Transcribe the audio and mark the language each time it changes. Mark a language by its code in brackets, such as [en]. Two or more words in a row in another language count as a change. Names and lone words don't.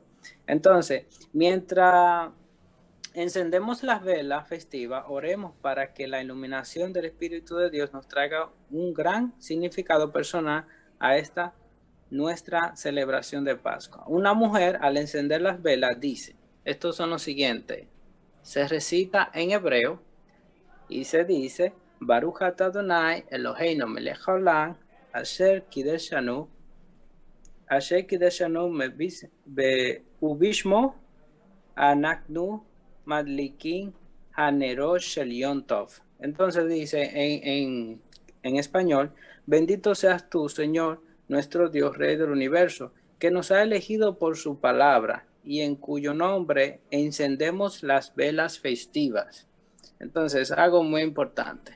[es] Entonces, mientras encendemos las velas festivas, oremos para que la iluminación del Espíritu de Dios nos traiga un gran significado personal a esta nuestra celebración de Pascua. Una mujer, al encender las velas, dice, estos son los siguientes. Se recita en hebreo y se dice, [he] ברוך אתה אדוני אלוהינו מלך העולם אשר קדשנו ובשמו אנחנו מדליקין הנרות של יום טוב. [es] Entonces dice en español, bendito seas tú, Señor, nuestro Dios, Rey del universo, que nos ha elegido por su palabra y en cuyo nombre encendemos las velas festivas. Entonces, algo muy importante.